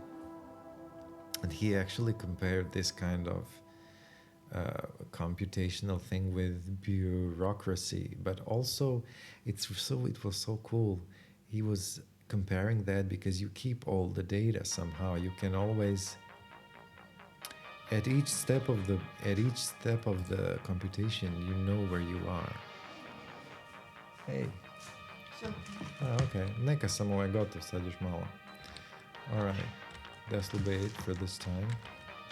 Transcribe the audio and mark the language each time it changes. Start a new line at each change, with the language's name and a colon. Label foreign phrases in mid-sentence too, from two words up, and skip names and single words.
English: And he actually compared this kind of computational thing with bureaucracy, but also it was so cool. He was comparing that because you keep all the data somehow. You can always at each step of the computation, you know where you are. Hey. Okay.
Serbian: Neka samo je gotov, sad još malo.
English: Alright. This will be it for this time.